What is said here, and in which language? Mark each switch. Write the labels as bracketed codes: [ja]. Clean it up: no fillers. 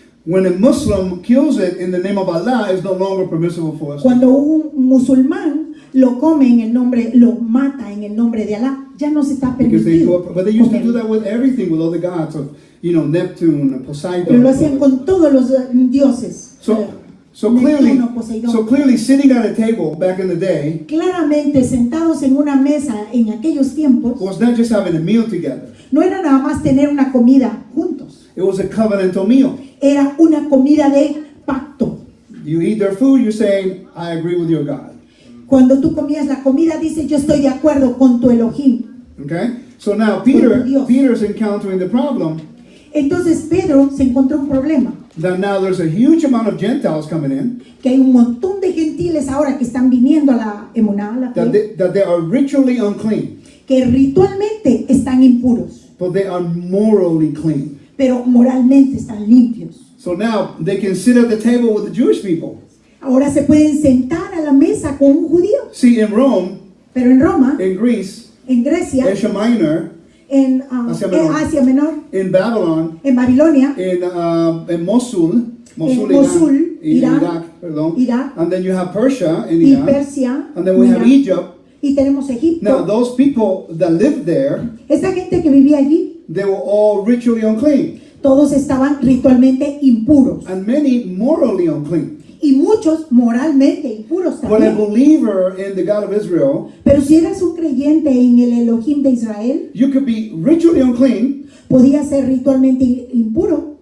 [en] when a Muslim kills it in the name of Allah, it's no longer permissible for us. [es] cuando un musulmán lo come en el nombre, lo mata en el nombre de Alá, ya no se está [en] Because [es] permitido. [en] but they used to do [es] comer. [en] that with everything, with all the gods of, Neptune and [es] Pero [en] Poseidon. [es] lo hacían con todos los dioses. [en] So [es] Neptuno, Poseidón. [en] clearly sitting at a table back in the day [es] Claramente sentados en una mesa en aquellos tiempos, [en] was not just having a meal together. [es] no era nada más tener una comida juntos, [en] It was a covenantal meal. [es] era una comida de pacto. [en] You eat their food, you're saying, I agree with your God. [es] Cuando tú comías la comida, dices, yo estoy de acuerdo con tu Elohim. [en] Okay? So now [es] Dios. [en] Peter's encountering the problem [es] Entonces Pedro se encontró un problema, [en] that now there's a huge amount of Gentiles coming in, [es] que hay un montón de gentiles ahora que están viniendo a la emuná, a la fe, [en] that they are ritually unclean, [es] que ritualmente están impuros, [en] but they are morally clean. [es] pero moralmente están limpios. [en] So now they can sit at the table with the Jewish people. [es] Ahora se pueden sentar a la mesa con un judío, [en] See, in Rome, [es] pero en Roma, [en] in Greece, [es] en Grecia, [en] Asia Minor, [es] en Asia Menor, [en] in Babylon, [es] en Babilonia, [en] in Mosul, [es] Mosul, Irán, [en] Iraq, perdón. [es] Irak, [en] And then you have Persia in [es] y [en] Iran, [es] Persia, [en] and then we have [es] Irak, [en] Egypt. [es] y tenemos Egipto. [en] Now, those people that lived there, [es] Esta gente que vivía allí, [en] they were all ritually unclean, [es] todos estaban ritualmente impuros [en] and many morally unclean. [es] y muchos moralmente impuros [en] But a [es] también. [en] believer in the God of Israel, [es] Pero si eras un creyente en el Elohim de Israel, [en] you could be ritually unclean, [es] podías ser ritualmente impuro,